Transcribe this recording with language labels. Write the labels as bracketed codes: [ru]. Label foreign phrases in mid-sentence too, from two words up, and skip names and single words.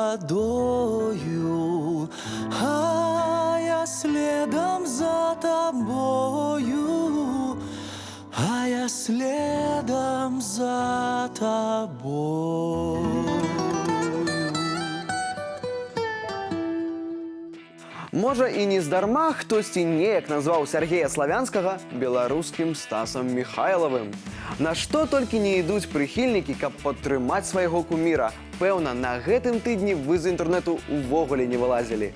[ru] водою, а я следом за тобою, а я следом за тобою. [be] Можа, і не здарма хтосьці неяк назваў Сяргея Славянскага беларускім Стасам Михайловым. На што толькі не ідуць прыхільнікі, каб падтрымаць свайго куміра. Пэўна, на гэтым тыдні вы з інтэрнэту увогуле не вылазілі.